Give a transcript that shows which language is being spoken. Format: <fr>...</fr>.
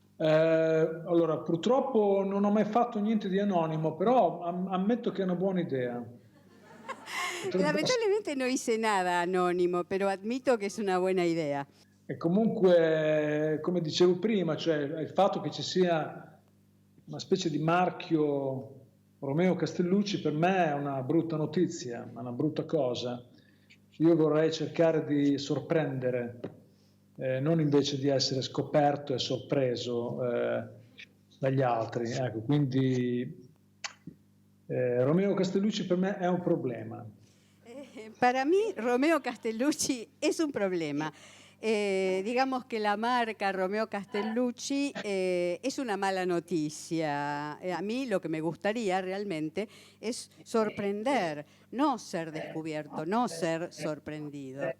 <it>Allora, purtroppo non ho mai fatto niente di anonimo, però ammetto che è una buona idea.</it> <es>Lamentablemente no hice nada anónimo, pero admito que es una buena idea.</es> <it>E comunque, come dicevo prima, cioè il fatto che ci sia una specie di marchio Romeo Castellucci per me è una brutta notizia, una brutta cosa. Io vorrei cercare di sorprendere, non invece di essere scoperto e sorpreso. dagli altri. Ecco, quindi Romeo Castellucci per me è un problema.</it> <es>Para mí, Romeo Castellucci es un problema. Digamos que la marca Romeo Castellucci es una mala noticia. A mí lo que me gustaría realmente es sorprender, no ser descubierto, no ser sorprendido.</es>